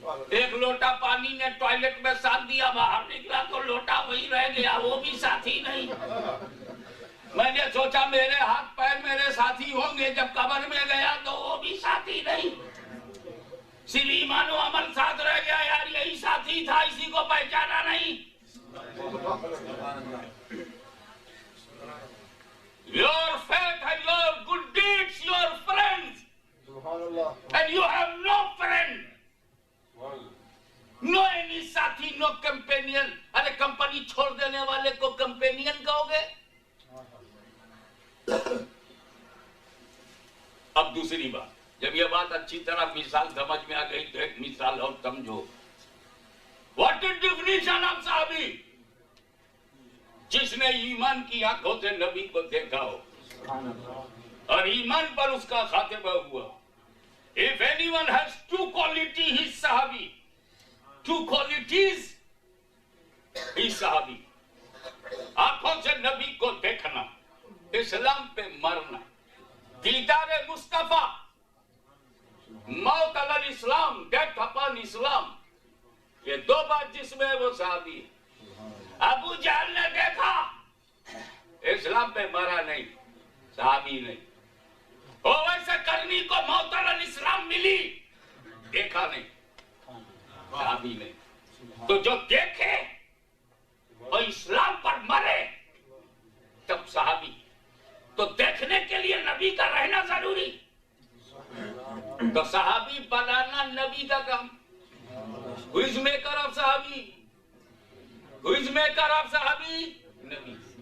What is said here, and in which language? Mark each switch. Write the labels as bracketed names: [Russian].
[Urdu] ایک لوٹا پانی نے ٹوائلٹ میں ساتھ دیا, باہر نکلا تو لوٹا وہی رہ گیا, وہ بھی ساتھی نہیں. میں نے سوچا میرے ہاتھ پیر میرے ساتھی ہوں گے, جب قبر میں گیا تو وہ بھی ساتھی نہیں. صرف ایمان و عمل ساتھ رہ گیا, یار یہی ساتھی تھا, اسی کو پہچانا نہیں. [English] Your faith and your good deeds, your friends. And you have no friend. No any ساتھی, no companion. [Urdu] ارے کمپنی چھوڑ دینے والے کو کمپینین کہو گے؟ اب دوسری بات, جب یہ بات اچھی طرح مثال سمجھ میں آ گئی تو ایک مثال اور سمجھو. [English] What is definition of [Urdu] صحابی؟ جس نے ایمان کی آنکھوں سے نبی کو دیکھا ہو اور ایمان پر اس کا خاتمہ ہوا. [English] If anyone has two qualities, he is صحابی. Two qualities, he is صحابی. [Urdu] آنکھوں سے نبی کو دیکھنا, اسلام پہ مرنا, دیدار مصطفیٰ, موت علی الاسلام, [English] death upon Islam, [Urdu] یہ دو بات جس میں وہ صحابی ہے. ابو جہل نے دیکھا, اسلام پہ مرا نہیں, صحابی نہیں. ویسے کرنی کو موت علی الاسلام ملی, دیکھا نہیں, صحابی نہیں. تو جو دیکھے اور اسلام پر مرے تب صحابی. تو دیکھنے کے لیے نبی کا رہنا ضروری, تو صحابی بنانا نبی کا کام. [English] Who is maker of صحابی؟ Who is maker of صحابی؟ نبی.